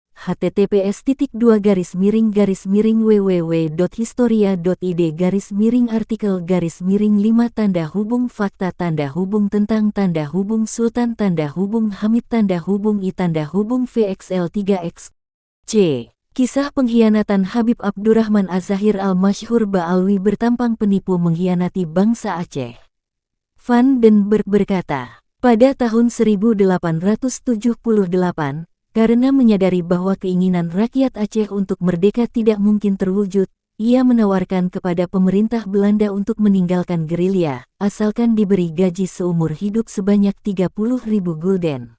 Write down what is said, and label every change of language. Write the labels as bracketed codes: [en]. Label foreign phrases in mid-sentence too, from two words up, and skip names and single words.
[id] https://www.historia.id/artikel/5 _ Sultan Hamid I VXL3X C. Kisah pengkhianatan Habib Abdurrahman Az-Zahir Al-Masyhur Ba'alwi bertampang penipu mengkhianati bangsa Aceh. Van den Berg berkata, pada tahun 1878, karena menyadari bahwa keinginan rakyat Aceh untuk merdeka tidak mungkin terwujud, ia menawarkan kepada pemerintah Belanda untuk meninggalkan gerilya, asalkan diberi gaji seumur hidup sebanyak 30.000 gulden.